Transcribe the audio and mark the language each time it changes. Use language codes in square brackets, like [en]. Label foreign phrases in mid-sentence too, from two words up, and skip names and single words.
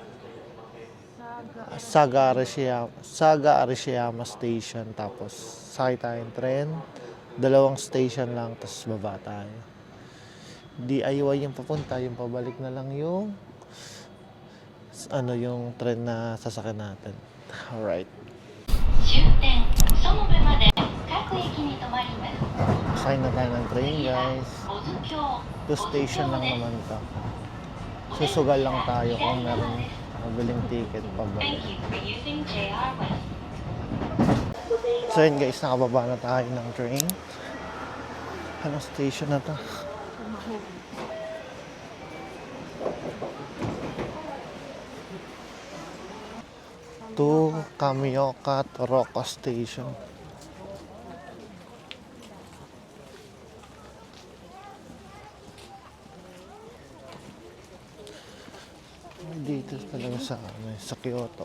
[tl] Saga Arishiyama Station. Tapos sakay tayong tren. 2 station lang, tapos baba tayo. DIY yung papunta, yung pabalik na lang yung yung tren na sasakyan natin. [en] Alright. [ja] 終点園部まで各駅に停まります。 [tl] Sakay na tayo ng train, guys. [ja] 保津峡 [tl] 2 station lang naman to. Susugal lang tayo kung meron mabiling ticket pabalik. [en] Thank you for using JR West. [tl] So yun guys, nakababa na tayo ng train. Anong station na to? To Kamioka Toroka Station. Dito talaga sa Kyoto.